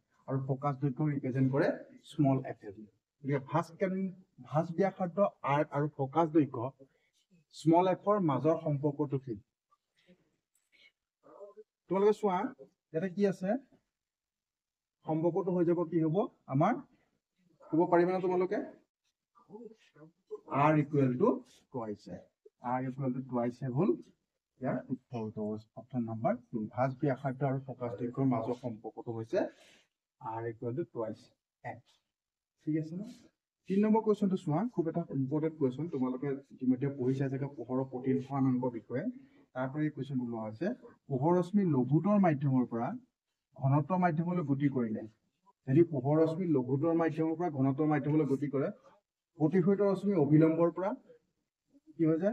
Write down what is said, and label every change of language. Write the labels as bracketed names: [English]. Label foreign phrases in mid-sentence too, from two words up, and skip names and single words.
[Assamese] আৰু ফকাচ দৈৰ্ঘ্য ৰিপ্ৰেজেণ্ট কৰে স্মল f এ। গতিকে ভাঁজ ব্যাসাৰ্ধ R আৰু ফকাচ দৈৰ্ঘ্য স্মল f ৰ মাজৰ সম্পৰ্কটো কি? তোমালোকে চোৱা, ইয়াতে কি আছে? সম্পৰ্কটো হৈ যাব কি হ'ব আমাৰ? ক'ব পাৰিবা না তোমালোকে? [English] R equal to twice A. R equal to twice A [Assamese] হ'ল ইয়াৰ উত্তৰটো, অপশ্যন নম্বৰ 2। ভাঁজ ব্যাসাৰ্ধ আৰু ফকাচ দৈৰ্ঘ্যৰ মাজৰ সম্পৰ্কটো হৈছে [English] R equal to twice A। [Assamese] ঠিক আছে ন? 3 নম্বৰ কুৱেশ্যনটো চোৱা, খুব এটা ইম্পৰ্টেণ্ট কুৱেশ্যন। তোমালোকে ইতিমধ্যে পঢ়িছা চাগে পোহৰৰ প্ৰতিফলনাংকৰ বিষয়ে। তাৰ পৰা এই কুৱেশ্যনটো লোৱা হৈছে। পোহৰ ৰশ্মি লঘুতৰ মাধ্যমৰ পৰা ঘনত্বৰ মাধ্যমলৈ গতি কৰিলে, যদি পোহৰ ৰশ্মি লঘুতৰ মাধ্যমৰ পৰা ঘনত্বৰ মাধ্যমলৈ গতি কৰে, প্ৰতিফলিত ৰশ্মি অভিলম্বৰ পৰা কি হৈ যায়?